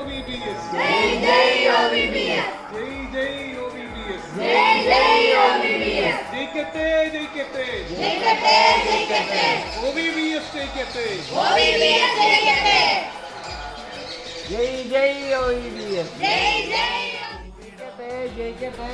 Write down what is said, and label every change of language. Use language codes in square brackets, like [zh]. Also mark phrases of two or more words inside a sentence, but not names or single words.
[ml] OVBS. Jai Jai OVBS. Jai Jai OVBS. Jai Jai OVBS. ജയിക്കട്ടെ ജയിക്കട്ടെ ജയിക്കട്ടെ ജയിക്കട്ടെ. OVBS ജയിക്കട്ടെ. OVBS ജയിക്കട്ടെ. ജയ് ജയ് OVBS. ജയ് ജയ് ജയിക്കട്ടെ ജയിക്കട്ടെ.